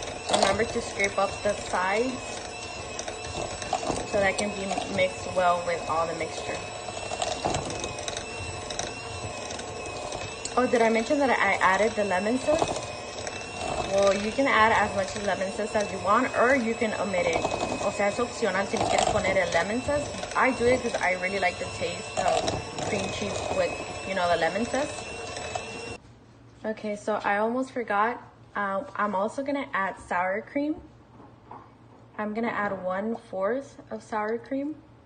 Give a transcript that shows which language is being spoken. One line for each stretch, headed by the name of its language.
English: Remember to scrape up the sides so that can be mixed well with all the mixture. Oh, did I mention that I added the lemon zest? Well, you can add as much lemon zest as you want, or you can omit it.
Spanish: O sea, es opcional si le quieres poner el lemon zest.
English: I do it because I really like the taste of cream cheese with, you know, the lemon zest. Okay, so I almost forgot. I'm also gonna add sour cream. I'm gonna add 1/4 of sour cream.